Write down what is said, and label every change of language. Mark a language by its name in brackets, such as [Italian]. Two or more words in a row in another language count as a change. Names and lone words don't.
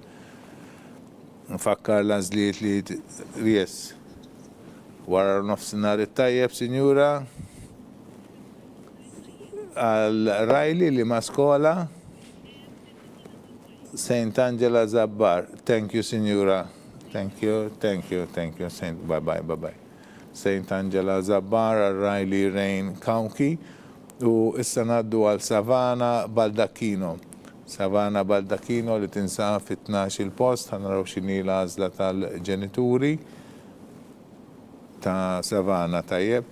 [Maltese] Nfakkar l-għażliet li yes. Wara nofsinhar it-tajjeb, Sinjura. Għal Riley li ma' skola St. Angela Zabbar. [English] Thank you, Sinjura. Thank you, thank you, thank you. Bye bye, bye bye. St. [Maltese] Angela Zabbar għal Riley Rain Kawki. U issa ngħaddu għal Savana Baldacchino. Savana Baldacchino li tinsab fit-12 il-post, ħanaraw x'inhi l-għażla tal-ġenituri ta' Savana tajjeb.